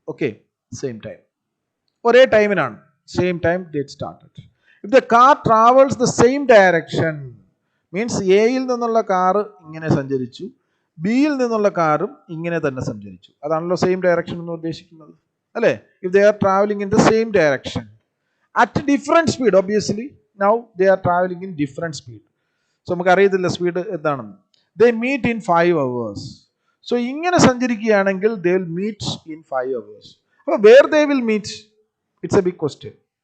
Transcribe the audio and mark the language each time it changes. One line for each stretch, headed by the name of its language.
English: okay, same time,
Malayalam: ഒരേ ടൈമിനാണ്.
English: Same time date started. If the car travels the same direction, means
Malayalam: എയിൽ നിന്നുള്ള car ഇങ്ങനെ സഞ്ചരിച്ചു, ബിയിൽ നിന്നുള്ള കാറും ഇങ്ങനെ തന്നെ സഞ്ചരിച്ചു. അതാണല്ലോ സെയിം ഡയറക്ഷൻ എന്ന് ഉദ്ദേശിക്കുന്നത്, അല്ലേ?
English: If they are traveling in the same direction at different speed, obviously now they are traveling in different speed.
Malayalam: So നമുക്ക് അറിയത്തില്ല സ്പീഡ് എന്താണെന്ന്.
English: They meet in 5 hours. So
Malayalam: ഇങ്ങനെ സഞ്ചരിക്കുകയാണെങ്കിൽ
English: they will meet in 5 hours. അപ്പോൾ where they will meet, it's a big question.